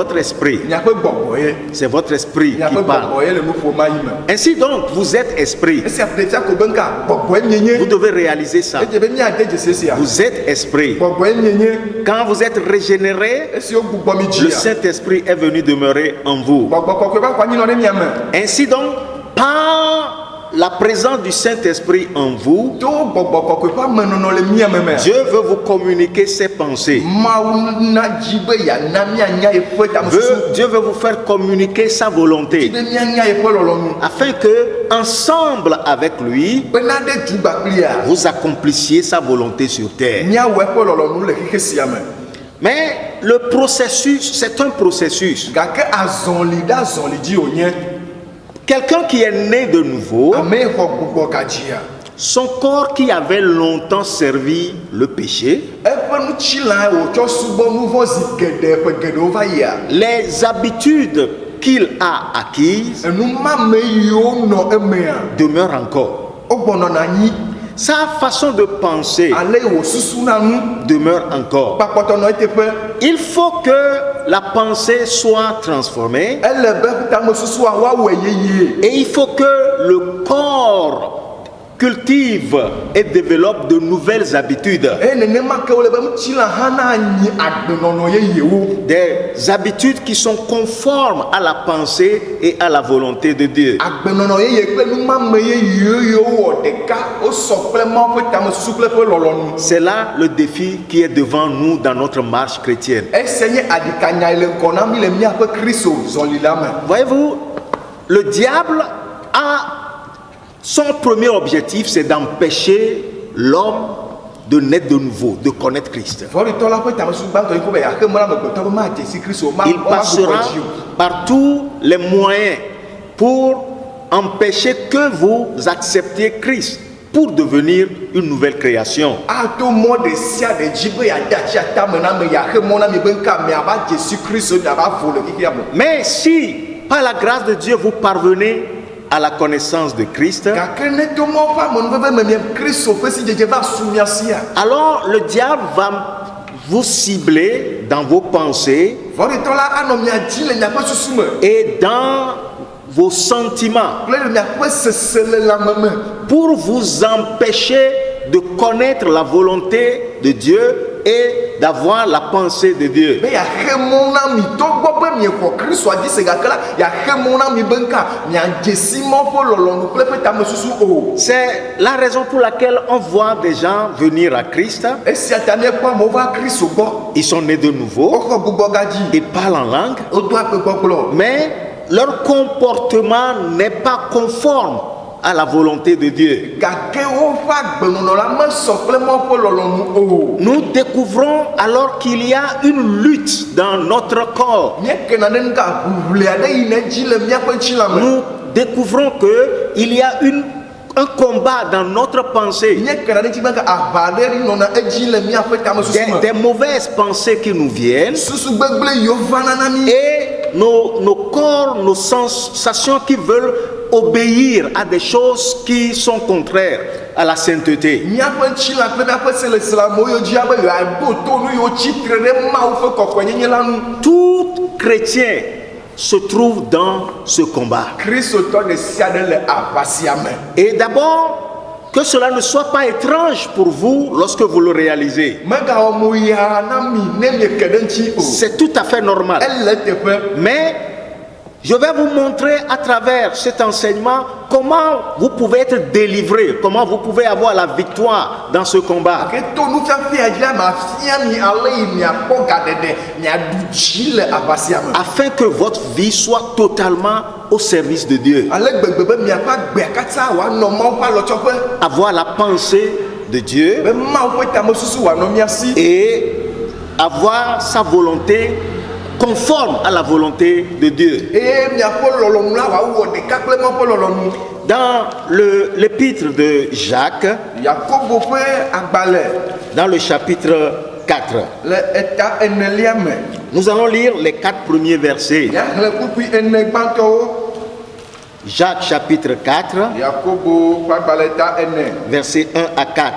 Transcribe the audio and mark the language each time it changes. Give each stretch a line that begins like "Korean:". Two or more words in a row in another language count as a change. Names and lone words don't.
French: votre esprit.
Ewe: Miaƒe gbɔgbɔ ye.
French: C'est votre esprit qui
Ewe: Miaƒe
French: parle.
Ewe: gbɔgbɔ ye le nu ƒo ma yi me.
French: Ainsi donc, vous êtes esprit.
Ewe: Esia ɖe fia ko be nka gbɔgbɔe mienye.
French: Vous devez réaliser ça.
Ewe: Edze be miade dzesi sia.
French: Vous êtes esprit.
Ewe: Gbɔgbɔe mienye.
French: Quand vous êtes régénéré,
Ewe: Esi wo gbugbɔ mi le dzia.
French: Saint-Esprit est venu demeurer en vous.
Ewe: Gbɔgbɔ kɔkɔe va xɔ anyinɔ ɖe miame.
French: Ainsi donc, par la présence du Saint-Esprit en vous,
Ewe: To gbɔgbɔ kɔkɔe ƒe amenɔnɔ le miame me.
French: Dieu veut vous communiquer ses pensées.
Ewe: Mawu na dzi be yana mianya yeƒe tamesusu.
French: Dieu veut vous faire communiquer sa volonté,
Ewe: Be mianya yeƒe lɔlɔnu.
French: afin que, ensemble avec lui,
Ewe: Bena ɖe dzugba kplia.
French: vous accomplissiez sa volonté sur terre.
Ewe: Miawɔ eƒe lɔlɔnu le xexe sia me.
French: Mais le processus, c'est un processus.
Ewe: Gake azɔli ɖe azɔli dzi wònye.
French: Quelqu'un qui est né de nouveau,
Ewe: Ame yi xɔ gbugbɔ gadzia.
French: son corps qui avait longtemps servi le péché,
Ewe: Eƒe nutsilã wòtsɔ subɔ nu vɔ̃ zi geɖe ƒe geɖewo va yia.
French: les habitudes qu'il a acquises
Ewe: Enumame yiwo nɔ emea.
French: demeurent encore.
Ewe: Wogbɔnɔna anyi.
French: Sa façon de penser
Ewe: Ale wò susuna nu.
French: demeure encore.
Ewe: Kpakpɔtɔ nɔ eteƒe.
French: Il faut que la pensée soit transformée
Ewe: Ele be tamesusua woawɔe yeye.
French: et il faut que le corps cultive et développe de nouvelles habitudes.
Ewe: Eye nenema ke wole be ŋutilã hã na anyi agbenɔnɔ yeyewo.
French: Des habitudes qui sont conformes à la pensée et à la volonté de Dieu.
Ewe: Agbenɔnɔ yeye kple numame yeyewo yiwo wɔ ɖeka wosɔ kple Mawu ƒe tamesusu kple ƒe lɔlɔnu.
French: C'est là le défi qui est devant nous dans notre marche chrétienne.
Ewe: Esia nye aɖikanya yi le ŋgɔ na mi le míaƒe Kristo zɔli la me.
French: Voyez-vous, le diable a son premier objectif, c'est d'empêcher l'homme de naître de nouveau, de connaître Christ.
Ewe: Vɔɖitɔ la ƒe tamesusu gbãtɔ yi ko be yeaxe me la amegbetɔ be madze si Kristo ma
French: Il
Ewe: ma
French: passera
Ewe: gbugbɔ dzi o.
French: par tous les moyens pour empêcher que vous acceptiez Christ pour devenir une nouvelle création.
Ewe: Ato mɔ ɖe sia ɖe dzi be yeade atsi atame na me yeaxe mɔ na mi be nka miava dze si Kristo miava vo le xexea me.
French: Mais si, par la grâce de Dieu, vous parvenez à la connaissance de Christ,
Ewe: Gake ne to mɔ ƒe amenuveve me mia Kristo ƒe sidzedze va su mia sia.
French: alors le diable va vous cibler dans vos pensées
Ewe: Vɔɖitɔ la anɔ mia dzi le miaƒe susu me
French: et dans vos sentiments
Ewe: kple le miaƒe sese le lãme me
French: pour vous empêcher de connaître la volonté de Dieu est d'avoir la pensée de Dieu.
Ewe: be ya xemɔ na mi tɔgbɔ be miexɔ kristu dzi se gake la ya xemɔ na mi be nka miadzesi mɔ ƒe lɔlɔnu kple ƒe tamesusu o.
French: C'est la raison pour laquelle on voit des gens venir à Christ.
Ewe: Esia ta ne kpɔ amewo va kristu gbɔ.
French: Ils sont nés de nouveau,
Ewe: Woxɔ gbugbɔ gadzi.
French: ils parlent en langue,
Ewe: Wodo akpe gbɔgblɔ.
French: mais leur comportement n'est pas conforme à la volonté de Dieu.
Ewe: Gake woƒe agbenɔnɔ la mesɔ kple mɔ ƒe lɔlɔnu o.
French: Nous découvrons alors qu'il y a une lutte dans notre corps.
Ewe: Míekena ɖe nuka ʋuʋli aɖe yi ne dzi le míaƒe tsilame.
French: Nous découvrons qu'il y a un combat dans notre pensée.
Ewe: Míekena ɖe dzi be aʋa aɖe nɔna edzi le míaƒe tamesusu me.
French: Des mauvaises pensées qui nous viennent
Ewe: Susu gbegblẽ yiwo vana na mí.
French: et nos corps, nos sensations qui veulent obéir à des choses qui sont contraires à la sainteté.
Ewe: Míaƒe tsila kple míaƒe selesilamewo yiwo dzia be yeaɖo to nu yiwo tsitre ɖe Mawu ƒe kɔkɔenyenye la nu.
French: Tout chrétien se trouve dans ce combat.
Ewe: Kristotɔ ɖe sia ɖe le aʋa sia me.
French: Et d'abord, que cela ne soit pas étrange pour vous lorsque vous le réalisez.
Ewe: Megawɔ mo ya na mi ne mieke ɖe ŋuti o.
French: C'est tout à fait normal.
Ewe: Ele teƒe.
French: Mais je vais vous montrer à travers cet enseignement comment vous pouvez être délivré, comment vous pouvez avoir la victoire dans ce combat.
Ewe: Ke to nufiafia dzi la mafia mi ale yi miakpɔ gaɖeɖe miaɖu dzi le aʋa sia me.
French: Afin que votre vie soit totalement au service de Dieu.
Ewe: Ale gbegbe be miaƒe agbea katã wòanɔ Mawu ƒe alɔtsɔƒe.
French: Avoir la pensée de Dieu
Ewe: Be Mawu ƒe tamesusu wòanɔ mia si.
French: et avoir sa volonté conforme à la volonté de Dieu.
Ewe: Eye miaƒe lɔlɔnu la wòawɔ ɖeka kple Mawu ƒe lɔlɔnu.
French: Dans l'épître de Jacques,
Ewe: Yakobo ƒe agbalẽ
French: dans le chapitre 4,
Ewe: le eta enelia me.
French: nous allons lire les 4 premiers versets.
Ewe: Miaxlẽ kpukpui ene gbãtɔwo.
French: Jacques chapitre 4,
Ewe: Yakobo ƒe agbalẽ ta ene.
French: versets 1 à 4.